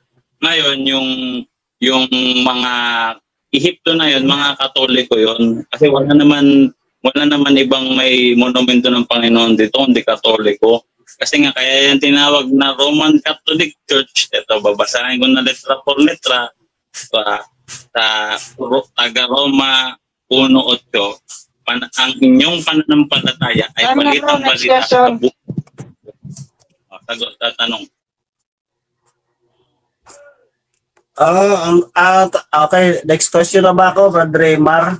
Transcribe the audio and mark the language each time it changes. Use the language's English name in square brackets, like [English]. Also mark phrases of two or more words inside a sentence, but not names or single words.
[Filipino] Ngayon, yung mga Ehipto na yun, mga Katoliko yun, kasi wala naman ibang may monumento ng Panginoon dito, hindi Katoliko. Kasi nga, kaya yan tinawag na Roman Catholic Church. Ito, babasahin ko na [Spanish] letra por letra. [Filipino] Sa taga-Roma 1:8, ang inyong pananampalataya ay balitang balita sa buong. Sagot, tatanong. Okay, [English] next question [Filipino] na ba ako, Brad Raymar?